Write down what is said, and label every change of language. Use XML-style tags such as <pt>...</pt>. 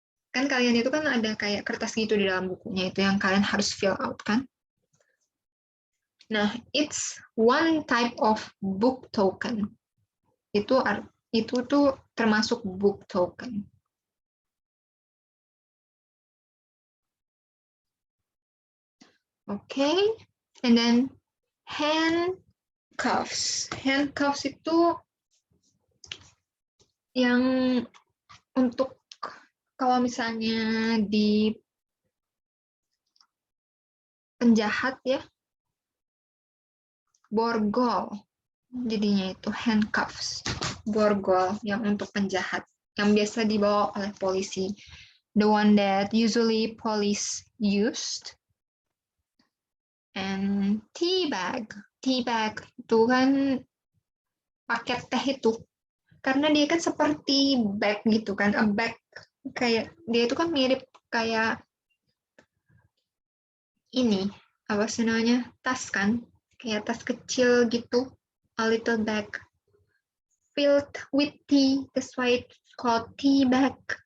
<id>Kan kalian itu kan ada kayak kertas gitu di dalam bukunya itu yang kalian harus fill out kan.</id> <en>Nah, it's one type of book token.</en> <id>Itu tuh termasuk book token.</id> <en>Okay, and then handcuffs.</en> <id>Handcuffs itu yang untuk kalau misalnya di penjahat ya, borgol, jadinya itu handcuffs. borgol yang untuk penjahat, yang biasa dibawa oleh polisi.</id> <en>The one that usually police used. And tea bag.</en> <id>Tea bag itu kan paket teh itu. Karena dia kan seperti bag gitu kan, a bag kayak dia itu kan mirip kayak ini apa sih namanya, tas kan, kayak tas kecil gitu,</id> <en>a little bag filled with tea, that's why it's called tea bag.</en>